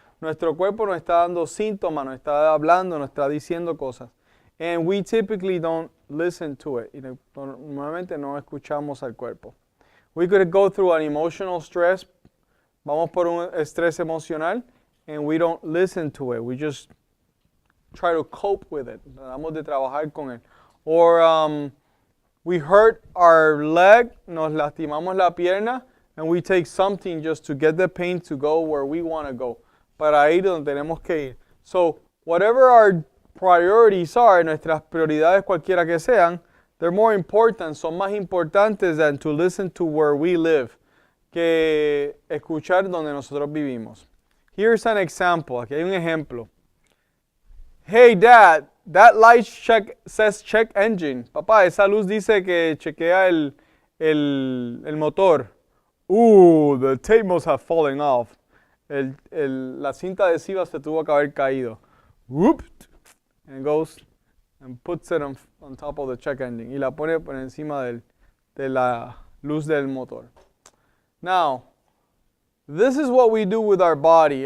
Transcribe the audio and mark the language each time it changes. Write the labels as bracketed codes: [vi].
[es] Nuestro cuerpo nos está dando síntomas, nos está hablando, nos está diciendo cosas. [en] And we typically don't listen to it. [es] Normalmente no escuchamos al cuerpo. [en] We could go through an emotional stress. [es] Vamos por un estrés emocional [en] and we don't listen to it. We just try to cope with it. [es] Tratamos de trabajar con él. [en] Or we hurt our leg, [es] nos lastimamos la pierna, [en] and we take something just to get the pain to go where we want to go. [es] Para ir donde tenemos que ir. [en] So, whatever our priorities are, [es] nuestras prioridades cualquiera que sean, [en] they're more important, [es] son más importantes [en] than to listen to where we live, [es] que escuchar donde nosotros vivimos. [en] Here's an example, [es] aquí hay un ejemplo. [en] Hey Dad, that light says check engine. [es] Papá, esa luz dice que chequea el motor. [en] Ooh, the tape must have fallen off. [es] La cinta adhesiva se tuvo que haber caído. [en] Whoop, and goes and puts it on top of the check engine. [es] Y la pone por encima de la luz del motor. [en] Now, this is what we do with our body.